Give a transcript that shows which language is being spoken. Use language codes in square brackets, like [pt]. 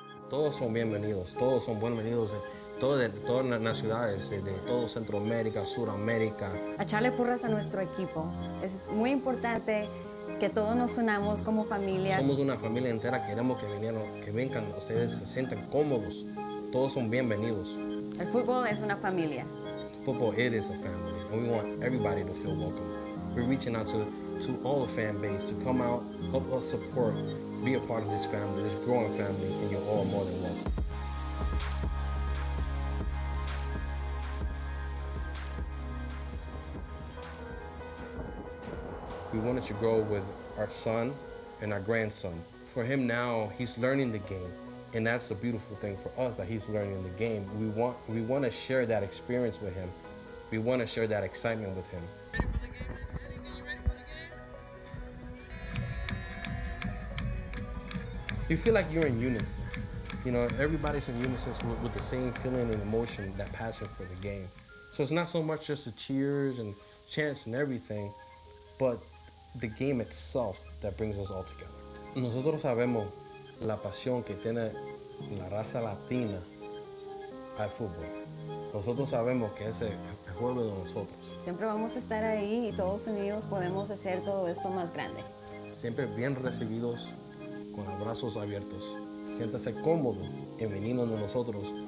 [es] Todos son bienvenidos, todos son bienvenidos. Todas las ciudades, de todo Centroamérica, Suramérica. A echarle porras a nuestro equipo. Es muy importante que todos nos unamos como familia. Somos una familia entera, queremos que vengan, ustedes se sientan cómodos. Todos son bienvenidos. El fútbol es una familia. [en] Football, it is a family, and we want everybody to feel welcome. We're reaching out to all the fan base to come out, help us support, be a part of this family, this growing family, and you're all more than welcome. We wanted to grow with our son and our grandson. For him now, he's learning the game, and that's a beautiful thing for us, that he's learning the game. We want to share that experience with him. We want to share that excitement with him. You feel like you're in unison. You know, everybody's in unison with the same feeling and emotion, that passion for the game. So it's not so much just the cheers and chants and everything, but the game itself that brings us all together. [es] Nosotros sabemos la pasión que tiene la raza latina al fútbol. Nosotros sabemos que ese es el juego de nosotros. Siempre vamos a estar ahí y todos unidos podemos hacer todo esto más grande. Siempre bien recibidos, con los brazos abiertos. Siéntase cómodo en venirnos de nosotros